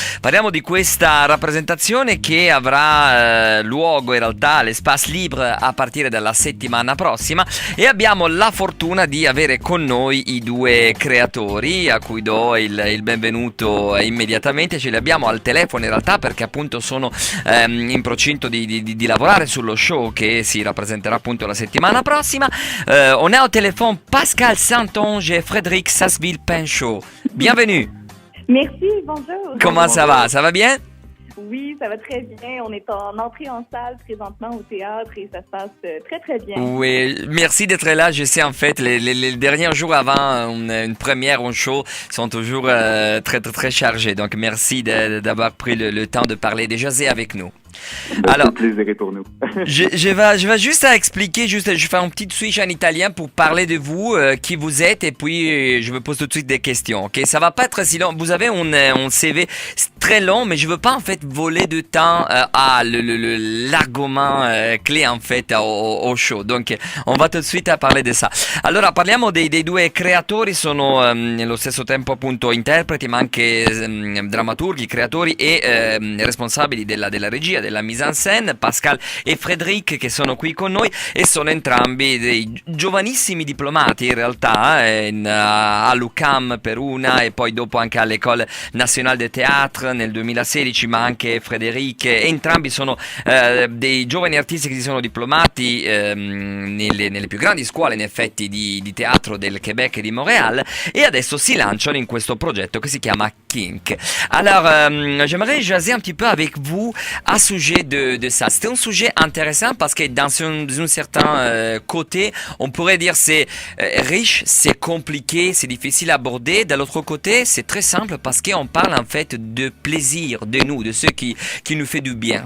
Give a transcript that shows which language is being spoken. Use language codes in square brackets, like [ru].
[it] Parliamo di questa rappresentazione che avrà luogo in realtà all'Espace Libre a partire dalla settimana prossima e abbiamo la fortuna di avere con noi i due creatori a cui do il benvenuto immediatamente. Ce li abbiamo al telefono in realtà perché appunto sono in procinto di lavorare sullo show che si rappresenterà appunto la settimana prossima. [fr] On est au téléphone Pascal Saint-Onge et Frédéric Sasseville-Pinchot. Bienvenue. Merci, bonjour. Comment ça va? Ça va bien? Oui, ça va très bien. On est en entrée en salle présentement au théâtre et ça se passe très très bien. Oui, merci d'être là. Je sais en fait, les derniers jours avant une première, un show sont toujours très chargés. Donc merci d'avoir pris le temps de parler, de jaser avec nous. Alors, le plaisir est pour nous. je vais juste expliquer, je fais un petit switch en italien pour parler de vous, qui vous êtes, et puis je me pose tout de suite des questions. Ok, ça va pas être si long. Vous avez un CV très long, mais je veux pas en fait voler de temps à l'argument clé en fait au show. Donc on va tout de suite parler di ça. [it] Allora parliamo dei due creatori, sono nello stesso tempo appunto interpreti, ma anche drammaturghi, creatori e responsabili della regia, della mise en scène, Pascal e Frédéric che sono qui con noi e sono entrambi dei giovanissimi diplomati in realtà all'UQAM per una e poi dopo anche all'École Nationale de Théâtre nel 2016, ma anche Frédéric, entrambi sono dei giovani artisti che si sono diplomati nelle più grandi scuole in effetti di teatro del Québec e di Montréal e adesso si lanciano in questo progetto che si chiama Kink. [fr] Alors j'aimerais jaser un petit peu avec vous à sujet de ça. C'est un sujet intéressant parce que d'un certain côté, on pourrait dire c'est riche, c'est compliqué, c'est difficile à aborder. De l'autre côté, c'est très simple parce qu'on parle en fait de plaisir, de nous, de ce qui nous fait du bien.